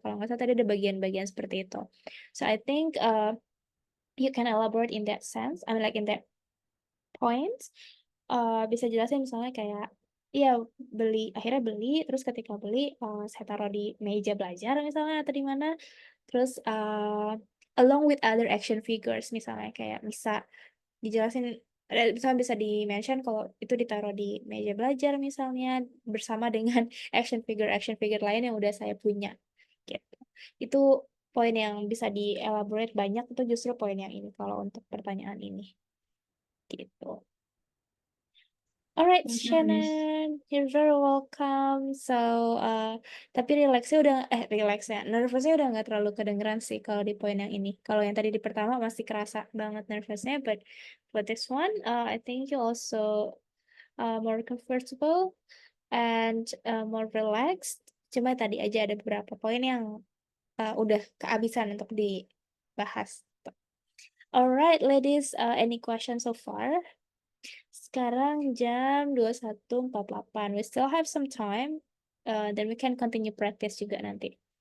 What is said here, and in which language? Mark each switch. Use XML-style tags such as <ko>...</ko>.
<id>Kalau nggak salah tadi ada bagian-bagian seperti itu.</id> <en>So I think you can elaborate in that sense. I mean like in that point.</en> <id>Bisa jelasin misalnya kayak iya akhirnya beli, terus ketika beli saya taruh di meja belajar misalnya atau di mana. Terus</id> <en>along with other action figures</en> <id>misalnya kayak bisa dijelasin, misalnya bisa di-mention kalau itu ditaruh di meja belajar misalnya bersama dengan action figure lain yang udah saya punya gitu. Itu poin yang bisa di-elaborate banyak, itu justru poin yang ini kalau untuk pertanyaan ini gitu.</id> <en>Alright, Thank you, Miss.</en> <id>Shannon,</id> <en>you're very welcome. So,</en> <id>tapi relaxnya, nervousnya udah nggak terlalu kedengeran sih kalau di poin yang ini. Kalau yang tadi di pertama masih kerasa banget nervousnya,</id> <en>but for this one, I think you also more comfortable and more relaxed.</en> <id>Cuma tadi aja ada beberapa poin yang udah kehabisan untuk dibahas.</id> <en>Alright, ladies, any questions so far?</en> <id>Sekarang jam 21.48.</id> <en>We still have some time. Then we can continue practice</en> <id>juga nanti.</id>